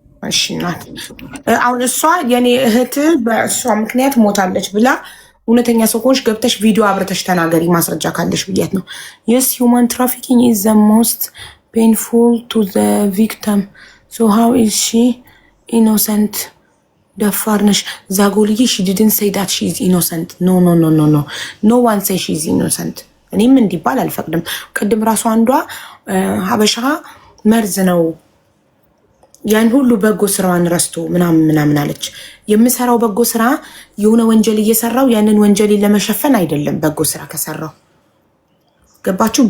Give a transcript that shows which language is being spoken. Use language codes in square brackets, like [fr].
[am] እሺ እናት አሁን እሷ የኔ እህት በሷ ምክንያት ሞታለች ብላ እውነተኛ ሰው ከሆንሽ ገብተሽ ቪዲዮ አብረተሽ ተናገሪ ማስረጃ ካለሽ ብያት ነው። [en] yes human trafficking is the most painful to the victim so how is she innocent? [am] ደፋርነሽ ዛጎልዬ [en] she didn't say that she is innocent. no one say she is innocent. [am] እኔም እንዲባል አልፈቅድም። ቅድም ራሱ አንዷ ሀበሻ መርዝ ነው ያን ሁሉ በጎ ስራዋን ረስቶ ምናምን አለች። የምሰራው በጎ ስራ የሆነ ወንጀል እየሰራው ያንን ወንጀል ለመሸፈን አይደለም። በጎ ስራ ከሰራው ገባችሁ?